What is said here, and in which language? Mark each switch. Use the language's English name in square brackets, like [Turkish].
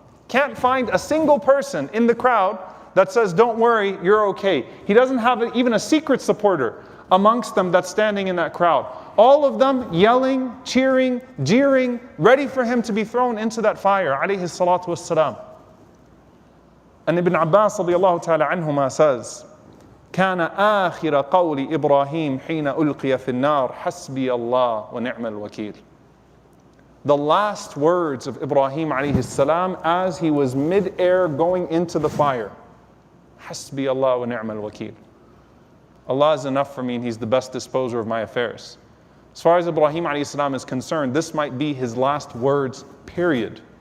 [English] Can't find a single person in the crowd that says, don't worry, you're okay. He doesn't have even a secret supporter amongst them that's standing in that crowd. All of them yelling, cheering, jeering, ready for him to be thrown into that fire, alayhi salatu wassalam. And Ibn Abbas radiallahu ta'ala anhuma says, [Arabic] كان آخر قول إبراهيم حين ألقي في النار حسبي الله ونعم الوكيل. [English] the last words of Ibrahim alayhi salam as he was mid-air going into the fire. [Arabic] Hasbi Allah wa ni'mal wakeel. [English] Allah is enough for me and He's the best disposer of my affairs. As far as Ibrahim alayhi salam is concerned, this might be his last words, period.